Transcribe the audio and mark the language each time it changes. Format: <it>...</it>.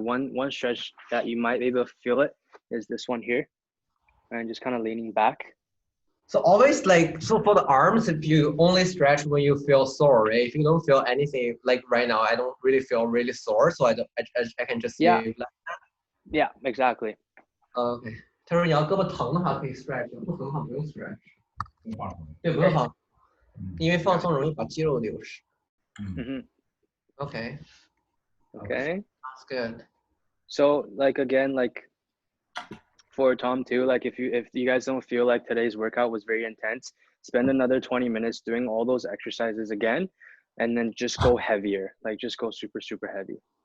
<en>One stretch that you might be able to feel it is this one here, and just kind of leaning back. So always like, so for the arms, if you only stretch when you feel sore, right? If you don't feel anything, like right now, I don't really feel really sore, so I can just leave like that. Yeah, exactly.</en> <zh>OK， 他说你要胳膊疼的话可以 stretch， 不疼的话不用 stretch。放松。对，不用放，因为放松容易把肌肉流失。</zh> <en>OK. Okay. That's good. So like again, like for Tom too, like if you guys don't feel like today's workout was very intense, spend another 20 minutes doing all those exercises again, and then just go heavier. Like just go super, super heavy.</en>